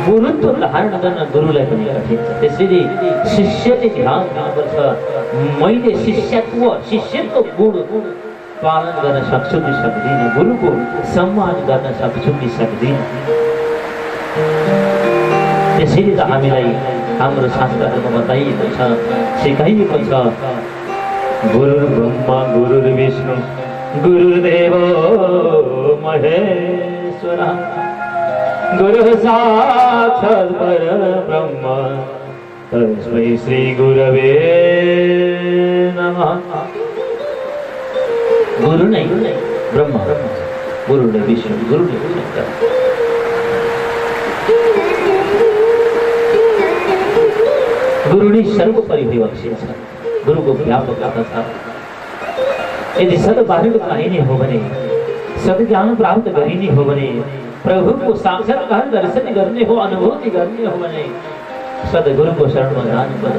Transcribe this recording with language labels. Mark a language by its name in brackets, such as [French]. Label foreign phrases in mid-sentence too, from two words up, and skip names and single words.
[Nepali] गुरुत्व धारण गर्न गुरुलाई पनि कठिन छ। त्यसैले शिष्यले ध्यान दिनुपर्छ, मैले शिष्यत्व गुण पालन गर्न सक्छु कि सक्दिनँ, गुरुको सम्मान गर्न सक्छु कि सक्दिनँ। त्यसैले त हामीलाई हाम्रो शास्त्रहरूमा बताइएको छ, सिकाइएको छ, [Sanskrit] गुरुर्ब्रह्मा गुरुर्विष्णु गुरुर्देव महेश्वरः गुरुः साक्षात् परब्रह्म तस्मै श्री गुरवे नमः। [Nepali] गुरु नै ब्रह्मा, गुरु नै विष्णु, गुरु नै शंकर। गुरु नै सर्वोपरि विवक्षित छ, गुरुको व्यापकता छ। यदि सद्भावको चाहिने हो भने, सद्ज्ञान प्राप्त गरिने हो भने, प्रभुको साक्षात्कार दर्शन गर्ने हो, अनुभूति गर्ने हो भने सद्गुरुको शरणमा जानुपर्छ।